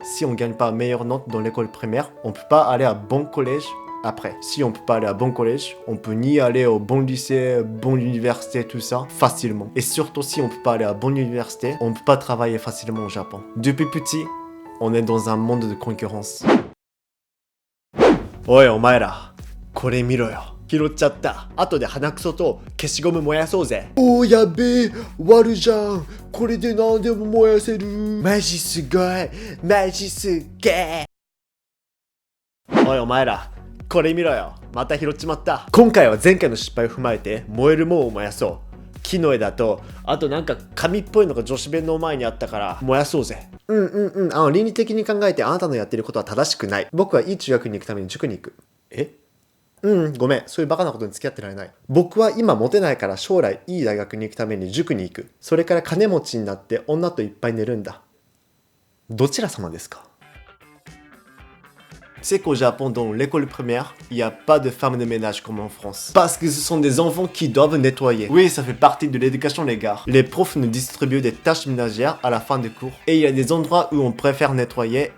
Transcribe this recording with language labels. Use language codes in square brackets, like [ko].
[fr] Si on gagne pas la meilleure note dans l'école primaire, on peut pas aller à bon collège après. Si on peut pas aller à bon collège, on peut ni aller au bon lycée, bonne université, tout ça, facilement. Et surtout si on peut pas aller à bonne université, on peut pas travailler facilement au Japon. Depuis petit, on est dans un monde de concurrence. [ja] Oi, omaera, kore miro yo. 拾っちゃった。後で鼻くそと消しゴム燃やそうぜ。おーやべえ、割るじゃん。これで何でも燃やせる。マジすごい。マジすっげえ。おいお前ら。これ見ろよ。また拾っちまった。今回は前回の失敗を踏まえて燃えるもんを燃やそう。木の枝と、あとなんか紙っぽいのが女子弁の前にあったから燃やそうぜ。倫理的に考えてあなたのやってることは正しくない。僕はいい中学に行くために塾に行く。ごめん。そういうバカなことに付き合ってられない。僕は今モテないから将来いい大学に行くために塾に行く。それから金持ちになって女といっぱい寝るんだ。どちら様ですか？ [fr] C'est qu'au Japon, dans l'école primaire, il n'y a pas de femmes de ménage comme en France. Parce que ce sont des enfants qui doivent nettoyer. Oui, ça fait partie de l'éducation, les gars. Les profs nous distribuent des tâches ménagères à la fin des cours. Et il y a des endroits où on préfère nettoyer.